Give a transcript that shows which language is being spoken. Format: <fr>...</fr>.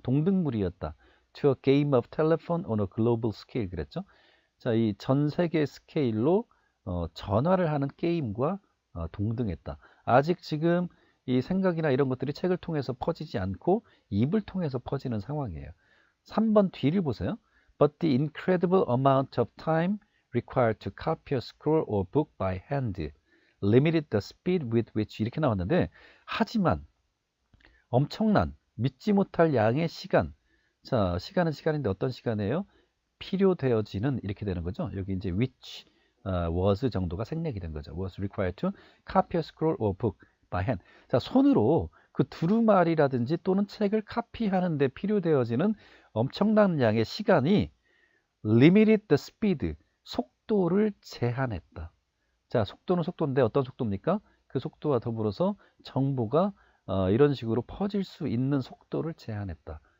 <ko>동등물이었다.</ko> <en>to a game of telephone on a global scale</en> <ko>그랬죠. 자, 이 전 세계 스케일로 전화를 하는 게임과 동등했다. 아직 지금 이 생각이나 이런 것들이 책을 통해서 퍼지지 않고 입을 통해서 퍼지는 상황이에요. 3번 뒤를 보세요.</ko> <en>But the incredible amount of time required to copy a scroll or book by hand limited the speed with which</en> <ko>이렇게 나왔는데, 하지만 엄청난 믿지 못할 양의 시간, 자, 시간은 시간인데 어떤 시간이에요? 필요되어지는, 이렇게 되는 거죠. 여기 이제</ko> <en>which was</en> <ko>정도가 생략이 된 거죠.</ko> <en>was required to copy a scroll or book by hand.</en> <ko>자, 손으로 그 두루마리라든지 또는 책을 카피하는 데 필요되어지는 엄청난 양의 시간이</ko> <en>limited the speed,</en> <ko>속도를 제한했다. 자, 속도는 속도인데 어떤 속도입니까? 그 속도와 더불어서 정보가 이런 식으로 퍼질 수 있는 속도를 제한했다.</ko>